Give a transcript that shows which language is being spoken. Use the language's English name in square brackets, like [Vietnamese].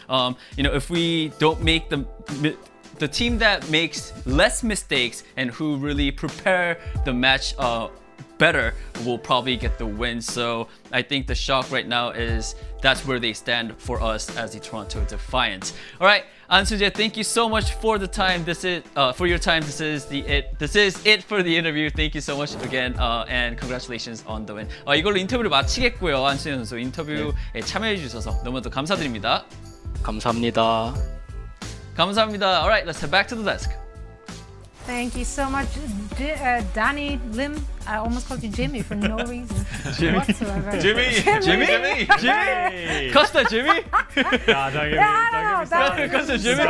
[English] You know, if we don't make the team that makes less mistakes and who really prepare the match better will probably get the win. So I think the Shock right now that's where they stand for us as the Toronto Defiant. All right, An Sun-jae, thank you so much for the time. This is for your time. This is it for the interview. Thank you so much again, and congratulations on the win. [Korean] 이걸로 인터뷰를 마치겠고요. 안순재 선수 인터뷰에 참여해 주셔서 너무나도 감사드립니다. 감사합니다. 감사합니다. [English] All right, let's head back to the desk. Thank you so much, Danny Lim. I almost called you Jimmy for no reason whatsoever. Jimmy. Costa Jimmy. Costa Jimmy.